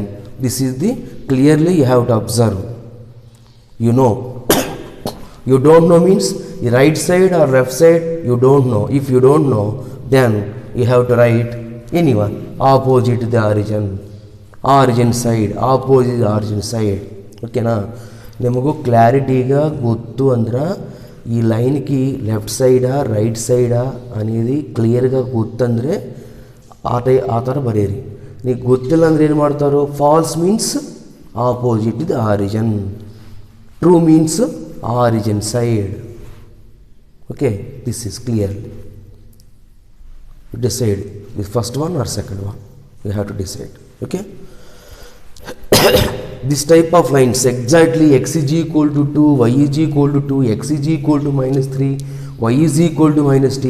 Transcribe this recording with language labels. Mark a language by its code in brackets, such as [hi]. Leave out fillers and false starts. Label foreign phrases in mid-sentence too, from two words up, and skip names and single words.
[en] This is the clearly you have to observe. You know. You don't know means the right side or left side you don't know. If you don't know, then you have to write anyone opposite the origin. Origin side, opposite origin side. [kn] ಓಕೆನಾ, ನಿಮಗೂ ಕ್ಲಾರಿಟಿగా ಗೊತ್ತು ಅಂದ್ರೆ ಈ ಲೈನ್కి [te] లెఫ్ట్ సైడా రైట్ సైడా అనేది క్లియర్గా [kn] ಗೊತ್ತಂದರೆ ಆ ಥರ ಬರೆಯಿರಿ. [en] నీకు [kn] ಗೊತ್ತಿಲ್ಲ ಅಂದರೆ ಏನು ಮಾಡ್ತಾರೋ, [en] false means opposite the origin, true means origin side. Okay, this is clearly decide the first one or second one, you have to decide. Okay. This type of lines exactly x is equal to 2, y is equal to 2, x is equal to minus 3, y is equal to minus t.